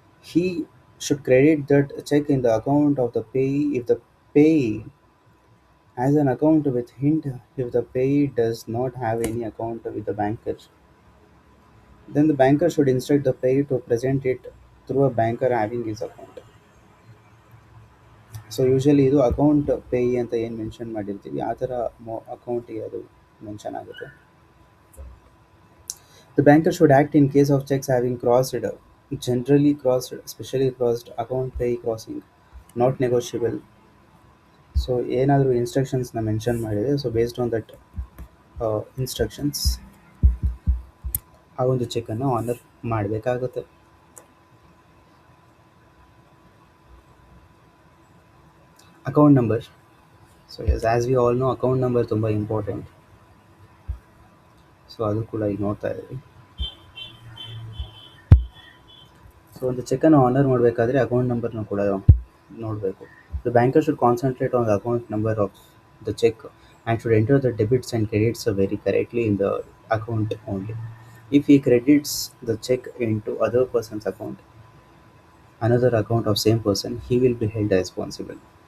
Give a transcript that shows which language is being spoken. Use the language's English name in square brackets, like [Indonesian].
[English] He should credit that check in the account of the payee if the payee has an account with hint. If the payee does not have any account with the banker, then the banker should instruct the payee to present it through a banker having his account. [Kannada] So usually ಇದು account Peyi ಅಂತ ಏನು mention ಮಾಡಿರ್ತೀವಿ ಆ ಥರ ಅಕೌಂಟಿಗೆ ಅದು mention ಆಗುತ್ತೆ. [English] The banker should act in case of checks having crossed, generally crossed, specially crossed, account pay crossing, not negotiable. [Kannada] So ಏನಾದರೂ ಇನ್ಸ್ಟ್ರಕ್ಷನ್ಸ್ನ ಮೆನ್ಷನ್ ಮಾಡಿದೆ, so [English] based on that instructions [Kannada] ಆ ಒಂದು ಚೆಕ್ಕನ್ನು ಆನರ್ ಮಾಡಬೇಕಾಗುತ್ತೆ. [English] Account number. So yes as we all know account number ತುಂಬ important. [Kannada] So ಅದು ಕೂಡ ಈಗ ನೋಡ್ತಾ ಇದ್ದೀವಿ. ಸೊ ಒಂದು ಚೆಕ್ಕನ್ನು ಆನರ್ ಮಾಡಬೇಕಾದ್ರೆ ಅಕೌಂಟ್ ನಂಬರ್ನ ಕೂಡ ನೋಡಬೇಕು. [English] The banker should concentrate on the account number of the check and should enter the debits and credits very correctly in the account only. If he credits the check into other person's account, another account of same person, he will be held responsible.